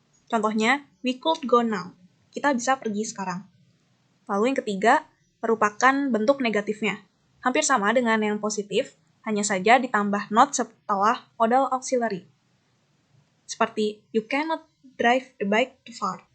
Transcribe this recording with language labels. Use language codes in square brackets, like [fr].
[en] Contohnya, we could go now. [id] Kita bisa pergi sekarang. Lalu yang ketiga merupakan bentuk negatifnya. Hampir sama dengan yang positif, hanya saja ditambah not setelah modal auxiliary. [en] Seperti, you cannot drive the bike too far.